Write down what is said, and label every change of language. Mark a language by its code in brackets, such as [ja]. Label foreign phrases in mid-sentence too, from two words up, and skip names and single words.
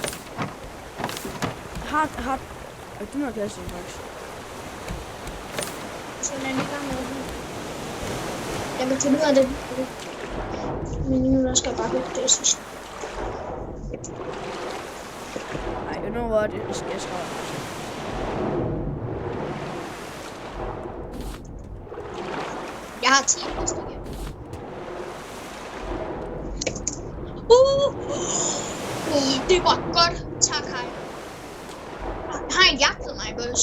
[da] Har du noget plastik, faktisk? Så lad mig gang med det. Jeg kan finde ud af det. Men nu skal jeg bare hugge det, jeg synes. Nej, [en] you know what? [da] Det skal jeg skrive. Jeg har 10 plastik. Det var godt. Tak, hej. Har han jagtet mig, boys?